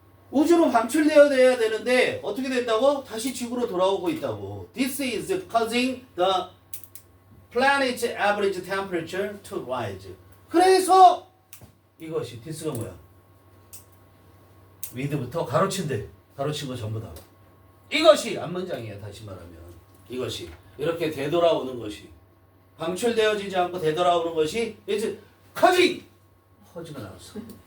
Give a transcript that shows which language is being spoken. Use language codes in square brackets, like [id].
[ko] 우주로 방출되어야 되는데 어떻게 된다고? 다시 지구로 돌아오고 있다고. [en] This is causing the planet's average temperature to rise. [ko] 그래서 이것이 this가 뭐야? with부터 가로친 거 전부 다. 이것이 앞문장이야. 다시 말하면 이것이 이렇게 되돌아오는 것이 방출되어지지 않고 되돌아오는 것이 [en] is causing [ko] 퍼즈가 나왔어.